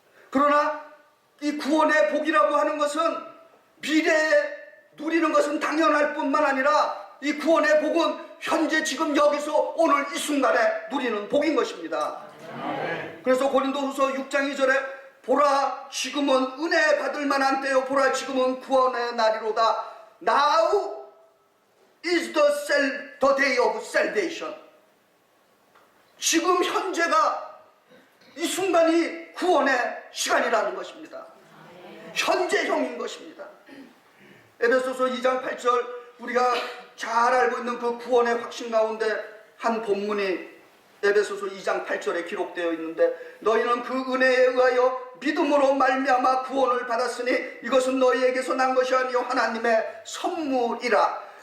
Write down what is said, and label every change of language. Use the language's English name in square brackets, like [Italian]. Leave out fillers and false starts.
[Korean] 그러나 이 구원의 복이라고 하는 것은 미래에 누리는 것은 당연할 뿐만 아니라, 이 구원의 복은 현재 지금 여기서 오늘 이 순간에 누리는 복인 것입니다. 그래서 고린도후서 6장 2절에 보라 지금은 은혜 받을 만한 때요, 보라 지금은 구원의 날이로다. [English] Now is the day of salvation. [Korean] 지금 현재가, 이 순간이 구원의 시간이라는 것입니다. 현재형인 것입니다. 에베소서 2장 8절, 우리가 잘 알고 있는 그 구원의 확신 가운데 한 본문이 에베소서 2장 8절에 기록되어 있는데, 너희는 그 은혜에 의하여 믿음으로 말미암아 구원을 받았으니 이것은 너희에게서 난 것이 아니요 하나님의 선물이라.